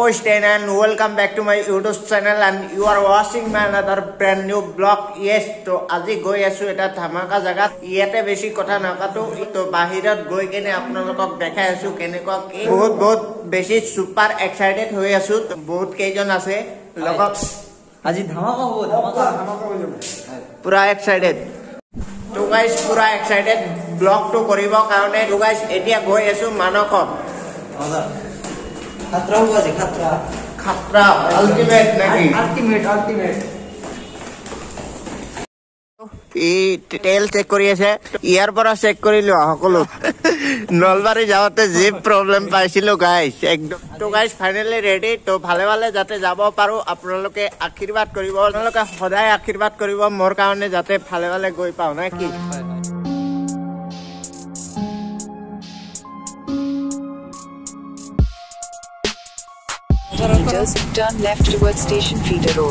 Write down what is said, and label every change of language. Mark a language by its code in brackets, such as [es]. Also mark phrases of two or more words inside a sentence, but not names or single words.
[en] Stein and welcome back to my YouTube channel and you are watching my another brand new vlog. [as] Yes, to আজি গৈ আছো এটা ধামাকা জাগাত ইয়াতে বেছি কথা নাকাটো তো বাহিৰত গৈ কেনে আপোনালোকক দেখাই আছো কেনেকুৱা কি বহুত বেছি [en] super excited [as] হৈ আছো বহুত কেইজন আছে লগত আজি ধামাকা হ'ব পুৰা এক্সাইটেড তো গাইস পুৰা এক্সাইটেড ব্লগ তো কৰিব কাৰণে তো গাইস এতিয়া গৈ আছো মানকত [hi] खतरा हुआ जी खतरा अल्टीमेट नहीं अल्टीमेट [as] তেল চেক কৰি আছে ইয়ার পৰা চেক কৰিলো সকলো নলবাৰী যাওঁতে যে প্ৰবলেম পাইছিলো গাইস একদম তো গাইস [en] finally ready [as] তো ভালে যাতে যাব পাৰো আপোনালোকে আশীৰ্বাদ কৰিব আপোনালোকে সদায় আশীৰ্বাদ কৰিব মোৰ কাৰণে যাতে ভালে গৈ পাও না কি [en] meters, turn left towards Station Feeder Road.